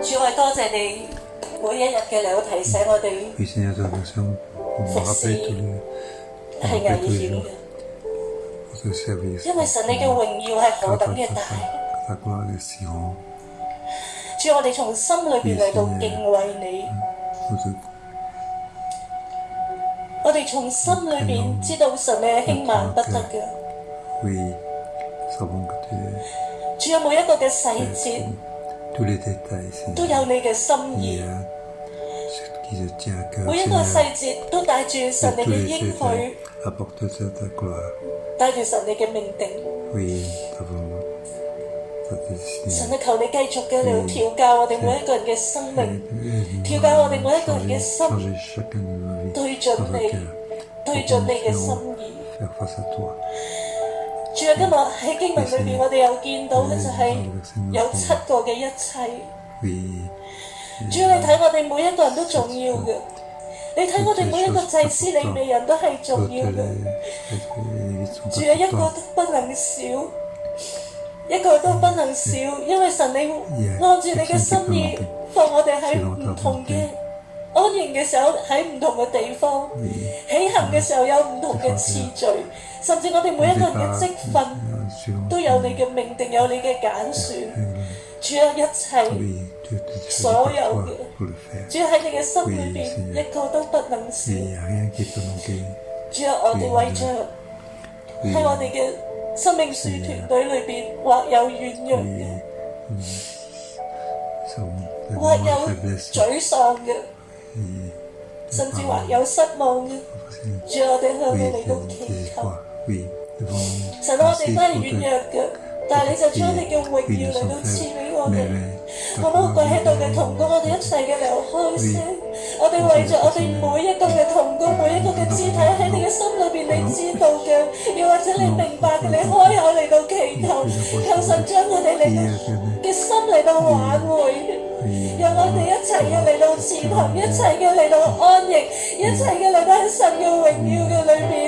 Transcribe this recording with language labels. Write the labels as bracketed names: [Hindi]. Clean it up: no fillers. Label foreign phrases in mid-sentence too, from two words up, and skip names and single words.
[Cantonese] 係多謝你每一日嘅嚟到提醒我哋， [French] Oui, Seigneur, nous remercions pour nous rappeler tous les, [Cantonese] 係危險嘅， [French] pour te servir. [Cantonese] 因為神你嘅榮耀係何等嘅大。 [French] Ta gloire est si grande. [Cantonese] 主，我哋從心裏邊嚟到敬畏你， [French] Nous te [Cantonese] 我哋從心裏邊知道神你係輕慢不得嘅。 [French] Oui, nous savons que tu es [Cantonese] 主，有每一個嘅細節 [French] tous les détails, [Cantonese] 都 [French] Seigneur. [Cantonese] 有你嘅心 [French] Il [Cantonese] 意 [French] y， a ce qui te tient à cœur, [Cantonese] 每一個 [French] Seigneur. [Cantonese] 細節都帶住神 [French] Et [Cantonese] 你 [French] tous [Cantonese] 嘅 [French] les [Cantonese] 應許， [French] détails apportent ta gloire. [Cantonese] 帶住神你嘅命定。 [French] Oui, nous avons ta destinée. [Cantonese] 神啊，求你繼續嘅嚟到調教我哋每一個人嘅生命， [French] Aide-nous [Cantonese] 調教我哋每一個人嘅 [French] à [Cantonese] 心 [French] changer chacun de nos vies, [Cantonese] 對準 [French] notre [Cantonese] 你， [French] cœur, [Cantonese] 對準你嘅心意。 [French] faire face à toi. [Cantonese] 主啊，今日喺經文裏邊，我哋有見到嘅就係有7個嘅一切。 [French] Oui, [Cantonese] 主啊，你睇我哋每一個人都重要嘅，你睇我哋每一個祭司利未人都係重 [French] toutes [Cantonese] 要嘅。 [French] les vies sont [Cantonese] 主啊，一個 [French] importantes. [Cantonese] 都不能少，一個都不能少，因為神你按住你嘅心意，放我哋喺唔同嘅安營嘅時候，喺唔同嘅地方，起行嘅時候有唔同嘅次序，甚至我哋每一個人嘅職分都有你嘅命定，有你嘅揀選。主啊，一切 [French] Oui, tu es [Cantonese] 所有嘅， [French] pour le faire. [Cantonese] 主啊，喺你嘅心裏邊，一個都不能少。 [French] Il n'y a rien qui peut manquer. [Cantonese] 主啊，我哋為着喺我哋嘅生命樹團隊裏邊，或有軟弱嘅， [French] Nous avons [Cantonese] 或 [French] des [Cantonese] 有 [French] moments de faiblesse. [Cantonese] 沮喪嘅， [French] Et [Cantonese] 甚至或有失望嘅。主啊，我哋向你 [French] oui, [Cantonese] 嚟到 [French] des [Cantonese] 祈求。 [French] désespoirs. Oui, nous devons [Cantonese] 神啊，我哋 [French] penser [Cantonese] 都係 [French] pour [Cantonese] 軟 [French] te- [Cantonese] 弱嘅，但係你就將你嘅榮耀嚟到賜俾我哋。我冇跪喺度嘅同工，我哋一齊嘅嚟開聲。我哋為着我哋每一個嘅同工，每一個嘅肢體喺你嘅心裏邊，你知道嘅，又或者你明白嘅，你開口嚟到祈求，求神將我哋嚟到嘅心嚟到挽回，讓我哋一齊嘅嚟到前行，一齊嘅嚟到安逸，一齊嘅嚟到喺神嘅榮耀嘅裏邊。